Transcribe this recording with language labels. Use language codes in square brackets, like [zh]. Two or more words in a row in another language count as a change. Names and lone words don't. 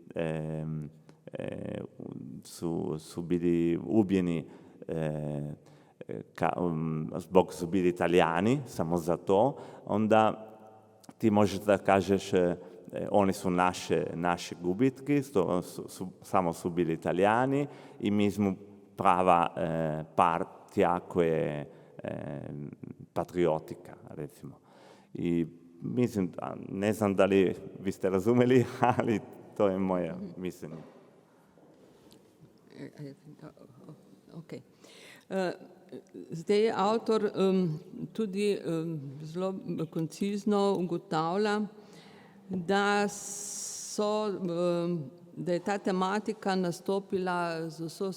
[sr] ubijeni zbog su bili Italijani, samo za to, onda ti možeš da kažeš oni su naše gubitki, samo su bili Italijani i mi smo prava partija koja je patriotika, recimo. I mislim, ne znam da li vi ste razumeli, ali to je moje mišljenje. Okay. [sl] Zdaj avtor tudi zelo koncizno ugotavlja, da je ta tematika nastopila z vso